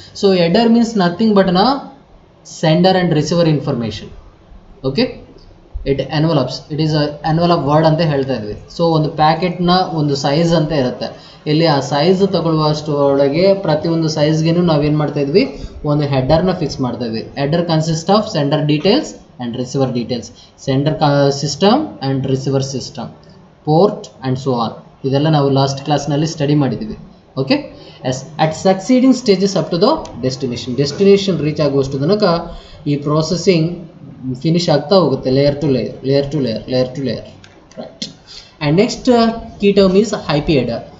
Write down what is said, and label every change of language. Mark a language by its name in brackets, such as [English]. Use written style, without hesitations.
[English] So header means nothing but the sender and receiver information. Okay, it envelopes, it is envelope word ಅಂತ ಹೇಳ್ತಾ ಇದ್ವಿ. [Kannada] So ಒಂದು ಪ್ಯಾಕೆಟ್ನ ಒಂದು ಸೈಜ್ ಅಂತ ಇರುತ್ತೆ. ಇಲ್ಲಿ ಆ ಸೈಜ್ ತಗೊಳ್ಳುವಷ್ಟು ಒಳಗೆ ಪ್ರತಿಯೊಂದು ಸೈಜ್ಗೆನೂ ನಾವೇನು ಮಾಡ್ತಾ ಇದ್ವಿ, ಒಂದು ಹೆಡರ್ನ ಫಿಕ್ಸ್ ಮಾಡ್ತಾ ಇದ್ವಿ. [English] Header consist of sender details and receiver details, sender system and receiver system, port and so on. ಇದೆಲ್ಲ ನಾವು last ಕ್ಲಾಸ್ನಲ್ಲಿ study ಮಾಡಿದ್ದೀವಿ. Okay, yes, at succeeding stages up to the destination. [Kannada] Destination reach ಆಗುವಷ್ಟು ತನಕ ಈ processing finish ಆಗ್ತಾ ಹೋಗುತ್ತೆ, layer to layer, layer to layer, layer to layer, right. [English] And next key term is IP header.